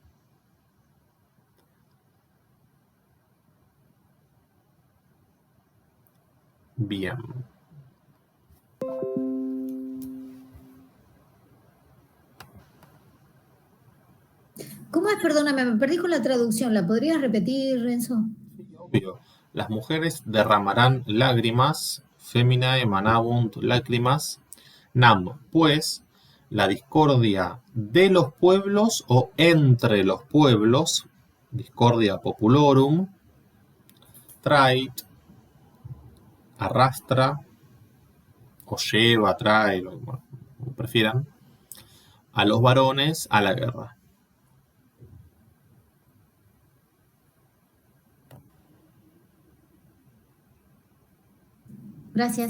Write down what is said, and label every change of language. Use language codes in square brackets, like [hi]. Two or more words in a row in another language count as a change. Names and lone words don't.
[es] Bien. ¿Cómo es? Perdóname, me perdí con la traducción. ¿La podrías repetir, Renzo? Sí, obvio. Las mujeres derramarán lágrimas, [la] feminae manabunt lágrimas, nam, [es] pues la discordia de los pueblos o entre los pueblos, [la] discordia populorum, trait, [es] arrastra, o lleva, trae, como prefieran, a los varones a la guerra. Gracias.